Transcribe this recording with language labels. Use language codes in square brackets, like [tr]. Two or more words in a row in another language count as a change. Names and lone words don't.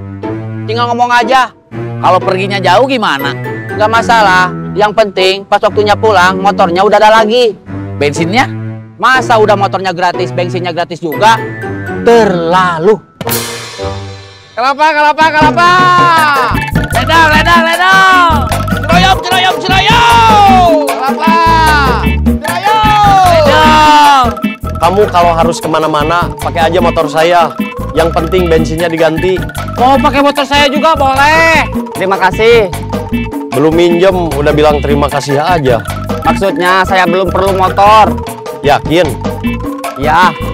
[id] Tinggal ngomong aja. Kalau perginya jauh gimana? Nggak masalah. Yang penting pas waktunya pulang, motornya udah ada lagi. Bensinnya? Masa udah motornya gratis, bensinnya gratis juga? Terlalu. Kelapa, kelapa, kelapa. Ledang, ledang, ledang. Ceroyom, ceroyom, ceroyom. Kelapa. Ledang. Kamu kalau harus kemana-mana, pakai aja motor saya. Yang penting bensinnya diganti. Mau pakai motor saya juga boleh. Terima kasih. Belum minjem, udah bilang terima kasih aja. Maksudnya saya belum perlu motor. Yakin? Ya.